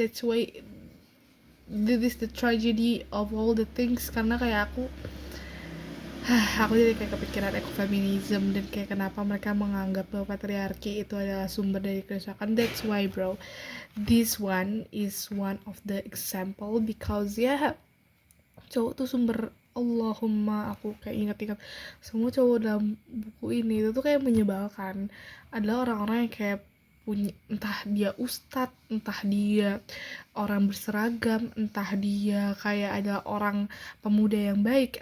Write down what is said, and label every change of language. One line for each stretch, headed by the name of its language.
English: That's why this is the tragedy of all the things.
Indonesian: Karena kayak aku jadi kayak kepikiran ekofeminism dan kayak kenapa mereka menganggap bahwa patriarki itu adalah sumber dari kerusakan.
English: That's why bro, this one is one of the example, because
Indonesian: ya cowok tuh sumber. Allahumma, aku kayak ingat-ingat semua cowok dalam buku ini itu tuh kayak menyebalkan. Adalah orang-orang yang kayak punya, entah dia ustadz, entah dia orang berseragam, entah dia kayak ada orang pemuda yang baik.